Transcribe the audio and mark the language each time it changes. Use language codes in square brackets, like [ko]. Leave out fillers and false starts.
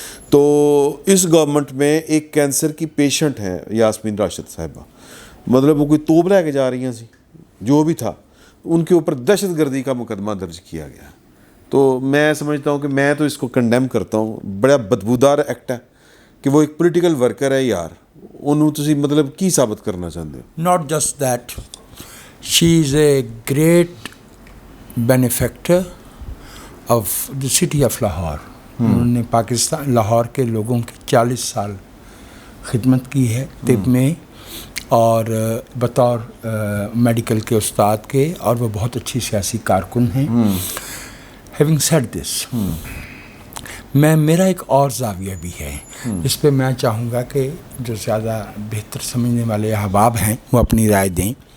[ur] تو اس گورنمنٹ میں ایک کینسر کی پیشنٹ ہیں یاسمین راشد صاحبہ، مطلب وہ کوئی توپ لے کے جا رہی ہیں سی جو بھی تھا، ان کے اوپر دہشت گردی کا مقدمہ درج کیا گیا. تو میں سمجھتا ہوں کہ میں تو اس کو کنڈیم کرتا ہوں، بڑا بدبودار ایکٹ ہے کہ وہ ایک پولیٹیکل ورکر ہے یار. [pa] انہوں تسی مطلب کی ثابت کرنا چاہتے ہو؟ [en] Not just that, she is a great benefactor of the city of Lahore. [ur] انہوں نے پاکستان لاہور کے لوگوں کی 40 سال خدمت کی ہے طب میں، اور بطور میڈیکل کے استاد کے، اور وہ بہت اچھی سیاسی کارکن ہیں. [en] Having said this, [ur] میرا ایک اور زاویہ بھی ہے جس پہ میں چاہوں گا کہ جو زیادہ بہتر سمجھنے والے احباب ہیں وہ اپنی رائے دیں.